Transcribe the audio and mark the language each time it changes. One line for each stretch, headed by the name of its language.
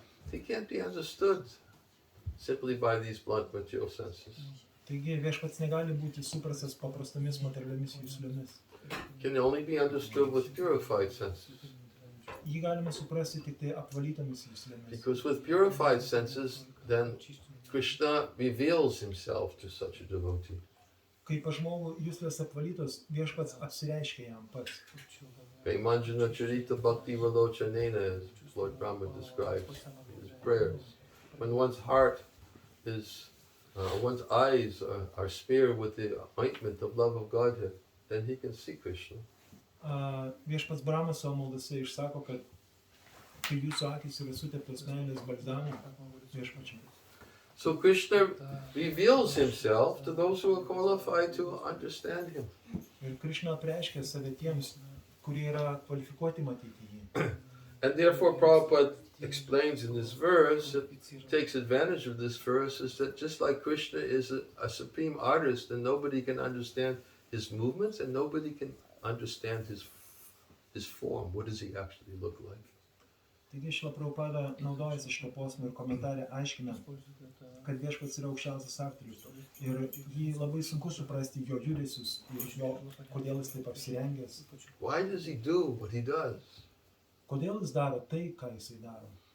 English: They can't be understood simply by these blunt material senses.
Lithuanian: Taigi viešpats negali būti suprastas paprastomis materialiomis juslėmis.
English: Can only be understood with purified senses.
Lithuanian: Jį galima suprasti tik tai apvalytomis juslėmis.
English: Because with purified senses, then Krishna reveals himself to such a devotee.
Lithuanian: Kai pas žmogų juslės apvalytos, viešpats apsireiškia jam pats.
Sanskrit: Manjana Charita Bhakti Valochanena,
English: as Lord Brahma describes in his prayers. When one's heart is, one's eyes are smeared with the ointment of love of Godhead, then he can see Krishna.
Lithuanian: Viešpats Brahmas savo maldose išsako, kad kai jūsų akys yra suteptos meilės balzamu viešpačiai.
English: So Krishna reveals himself to those who are qualified to understand him.
Lithuanian: Ir Krishna apreiškia save tiems, kurie yra kvalifikuoti matyti jį.
English: And therefore Prabhupada explains in this verse, it takes advantage of this verse, is that just like Krishna is a supreme artist and nobody can understand his movements and nobody can understand his form. What does he actually look like?
Lithuanian: Taigi Šrila Prabhupada naudojasi šito posmą ir komentarė aiškina, kad viešpats yra aukščiausias aktorius ir jį labai sunku suprasti jo judesius ir jo, kodėl jis taip apsirengęs.
English: Why does he do what he does?
Lithuanian: Kodėl jis daro tai, ką jisai daro?